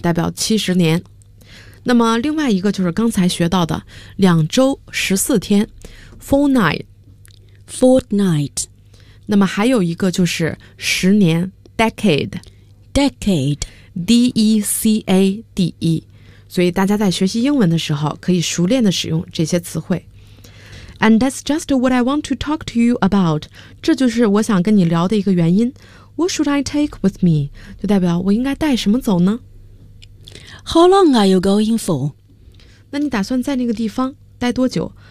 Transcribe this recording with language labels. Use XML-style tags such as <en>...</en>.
<zh>代表70年。那么另外一个就是刚才学到的两周14天 fortnight,</zh> <en>fortnight。</en> <zh>那么还有一个就是十年 decade,</zh> <en>decade, D-E-C-A-D-E。</en> <zh>所以大家在学习英文的时候可以熟练的使用这些词汇。</zh> <en>And that's just what I want to talk to you about.</en> <zh>这就是我想跟你聊的一个原因。</zh> <en>What should I take with me?</en> <zh>就代表我应该带什么走呢？</zh> <en>How long are you going for?</en> <zh>那你打算在那个地方待多久？</zh>